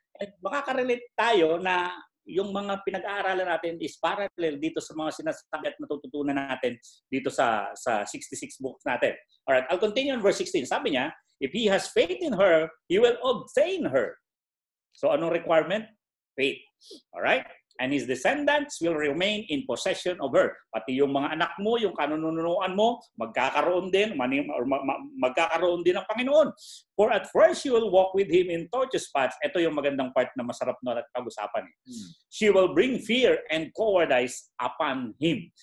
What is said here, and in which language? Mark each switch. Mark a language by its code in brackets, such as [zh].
[tl] At makaka-relate tayo na yung mga pinag-aaralan natin is parallel dito sa mga sinasabi at natututunan natin dito sa 66 books natin. [en] Alright, I'll continue in verse 16. [tl] Sabi niya, [en] if he has faith in her, he will obtain her. So anong requirement? Faith. Alright? And his descendants will remain in possession of her. [tl] Pati yung mga anak mo, yung kanununuan mo, magkakaroon din ng Panginoon. [en] For at first you will walk with him in tortuous paths. [tl] Ito yung magandang part na masarap na pag-usapan. [en] She will bring fear and cowardice upon him.